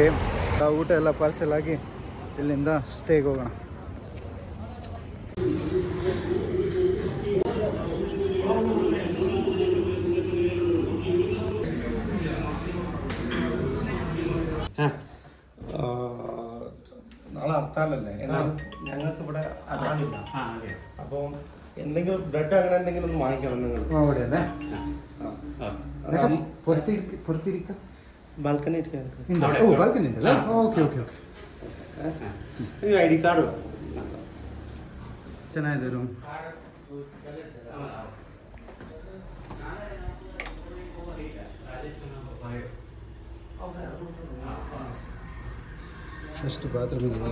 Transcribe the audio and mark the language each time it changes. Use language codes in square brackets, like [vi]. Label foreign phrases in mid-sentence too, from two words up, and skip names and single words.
[kn] ಊಟ ಎಲ್ಲ ಪಾರ್ಸೆಲ್ ಆಗಿ ಇಲ್ಲಿಂದ ಸ್ಟೇಗೆ ಹೋಗೋಣ. [ml] നാളെ ഹർത്താലല്ലേ, ഞങ്ങൾക്ക് ഇവിടെ അതാണില്ല. അപ്പോൾ എന്തെങ്കിലും ബ്രെഡ് അങ്ങനെ എന്തെങ്കിലും ഒന്ന് വാങ്ങിക്കണം നിങ്ങൾ. അവിടെ അല്ലേ പുറത്തിരിക്കാം, ബാൽക്കണി ഇരിക്കാൻ. ഓ ബാൽക്കണി ഉണ്ടല്ലേ? ഓക്കെ ಓಕೆ [en] ID card [kn] ಚೆನ್ನಾಗಿದೆ ರೂಮ್. [en] first bathroom.